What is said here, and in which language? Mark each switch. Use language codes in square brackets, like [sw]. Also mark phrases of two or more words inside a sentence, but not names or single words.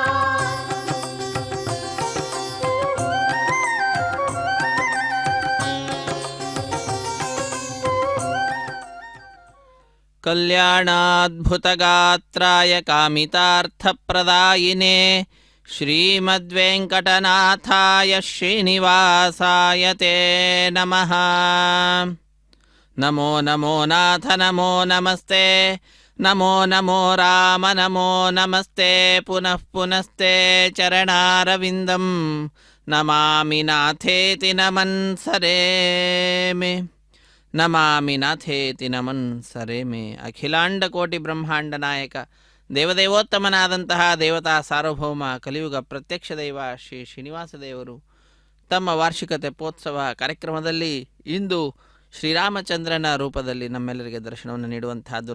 [sa] ಕಲ್ಯಾಣಾದ್ಭುತಗಾತ್ರಾಯ ಕಾಮಿತಾರ್ಥಪ್ರದಾಯಿನೇ ಶ್ರೀಮದ್ವೆಂಕಟನಾಥಾಯ ಶ್ರೀನಿವಾಸಾಯ ತೇ ನಮಃ. ನಮೋ ನಮೋ ನಾಥ ನಮೋ ನಮಸ್ತೆ ನಮೋ ನಮೋ ರಾಮ ನಮೋ ನಮಸ್ತೆ ಪುನಃ ಪುನಸ್ತೆ ಚರಣಾರವಿಂದಂ ನಮಾಮಿ ನಾಥೇತಿ ನಮನ್ ಸರೇಮೆ ನಮಾಮಿ ನಾಥೇತಿ ನಮನ್ ಸರೇಮೆ. [kn] ಅಖಿಲಾಂಡ ಕೋಟಿ ಬ್ರಹ್ಮಾಂಡ ನಾಯಕ ದೇವದೇವೋತ್ತಮನಾದಂತಹ ದೇವತಾ ಸಾರ್ವಭೌಮ ಕಲಿಯುಗ ಪ್ರತ್ಯಕ್ಷ ದೈವ ಶ್ರೀ ಶ್ರೀನಿವಾಸ ದೇವರು ತಮ್ಮ ವಾರ್ಷಿಕ ತೆಪ್ಪೋತ್ಸವ ಕಾರ್ಯಕ್ರಮದಲ್ಲಿ ಇಂದು ಶ್ರೀರಾಮಚಂದ್ರನ ರೂಪದಲ್ಲಿ ನಮ್ಮೆಲ್ಲರಿಗೆ ದರ್ಶನವನ್ನು ನೀಡುವಂತಹದ್ದು.